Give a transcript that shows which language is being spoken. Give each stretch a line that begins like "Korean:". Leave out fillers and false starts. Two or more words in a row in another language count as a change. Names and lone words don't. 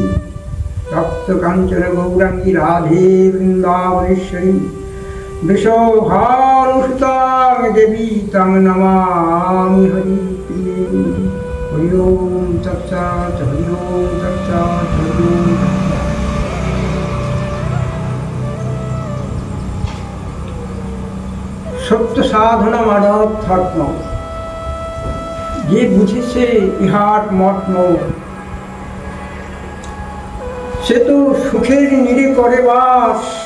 Sanskrit: तप्त कांचन गौरांगी राधे वृंदावनेश्वरी वृषभानुसुतां देवी तं नमामि हरि प्रिये। हरि ओम तत्सत् हरि ओम तत्सत् हरि ओम तत्सत्।
Bangla: সত্য সাধনা মানব ধর্ম যে বুঝেছে ইহার মর্ম সে তো সুখের নীড়ে করে বাস।